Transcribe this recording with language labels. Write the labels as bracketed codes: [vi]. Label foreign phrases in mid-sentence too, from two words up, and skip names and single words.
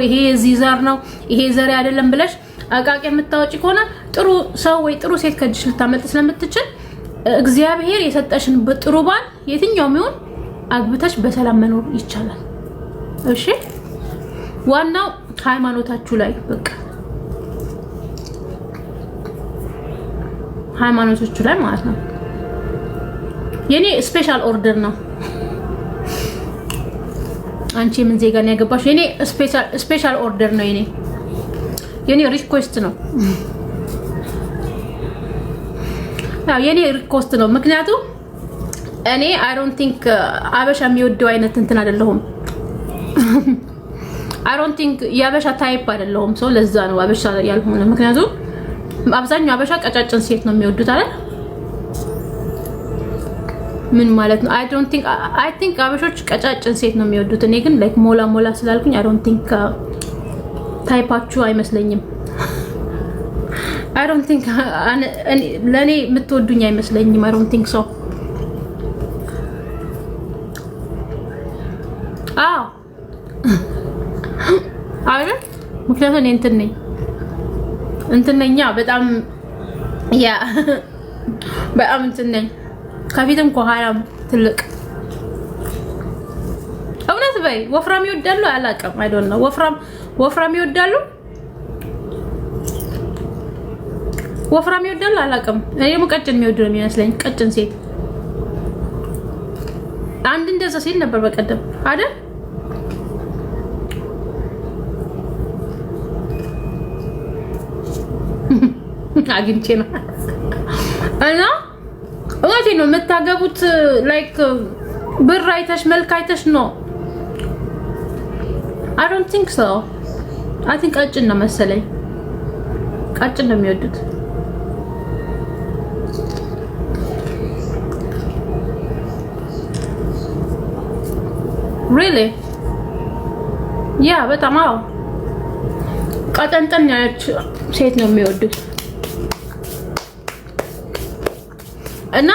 [am] ይሄ እዚህ ዘር ነው ይሄ ዘር አይደለም ብለሽ አቃቂ የምታወጪ ከሆነ ጥሩ ሰው ወይ ጥሩ ሴት ከጅሽ ልታመልጥ ስለምትችል እግዚአብሔር የሰጠሽን በጥሩ ባል የትኛውም ይሁን አግብተሽ በሰላም መኖር ይቻላል እሺ ዋናው ሃይማኖታችሁ ላይ በቃ ሃይማኖታችሁ ላይ ማለት ነው የኔ [en] special order [am] ነው አንቺ ምን ዜጋ ነው ያገባሽ የኔ [en] special order [am] ነው የኔ ሪኩዌስት ነው የኔ ሪኩዌስት ነው ምክንያቱም እኔ [en] I don't think [am] አበሻ የሚወደው አይነት እንትን አይደለሁም [en] I don't think [am] ያበሻ ታይፕ አይደለሁም ሰው ለዛ ነው አበሻ ያልሆነ ምክንያቱም አብዛኛው አበሻ ቀጫጭን ሴት ነው የሚወዱት አይደል ምን ማለት ነው [en] I think [am] አበሾች ቀጫጭን ሴት ነው የሚወዱት እኔ ግን ላይክ ሞላ ስላልኩኝ [en] I don't think [am] ታይፓችሁ አይመስለኝም [en] I don't think [am] ለኔ የምትወዱኝ አይመስለኝም [en] I don't think so [am] አይደል ምክንያቱም እኔ እንትን ነኝ በጣም ያ በጣም እንትን ነኝ ከፊትም ከኋላም ትልቅ እውነት በይ ወፍራም ይወዳሉ አላቀም [en] I don't know [am] ወፍራም ይወዳሉ አላቀም እኔ ሙቀጭን የሚወዱ ነው የሚመስለኝ ቀጭን ሴት አንድ እንደዛ ሲል ነበር በቀደም አይደል አግኝቼ ነው እና ወጪ ነው የምታገቡት ላይክ ብር አይተሽ መልክ አይተሽ ነው [en] I don't think so I think [am] ቀጭን ነው መሰለኝ ቀጭን ነው የሚወዱት really በጣም ቀጠንጠን ያለች ሴት ነው የሚወዱት እና